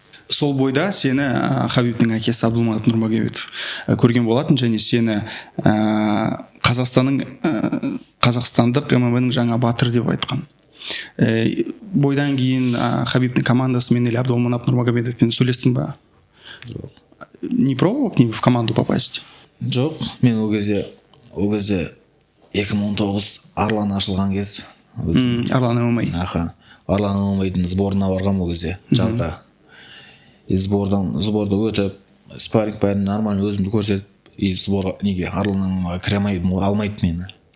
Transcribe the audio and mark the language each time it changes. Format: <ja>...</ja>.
<kk>Сол бойда сені Хабибтің әкесі Абдулманап Нурмагомедов көрген болатын, және сені қазақстандық ММА-ның жаңа батыры деп айтқан. Бойдан кейін Хабибтің командасымен или Абдулманап Нурмагомедовпен сөйлестің ба?</kk> <ru>Не пробовал к ним в команду попасть?</ru> <kk>Жоқ, мен ол кезде 2019 Арлан ашылған кез. Арлан ММА. Арлан ММА-дің сборына барғам ол кезде, жазда. И сборда өтіп, спарринг бәрін нормально өзімді көрсетіп, и сборға неге Арлан ММА-ға кіре алмайды мені.</kk>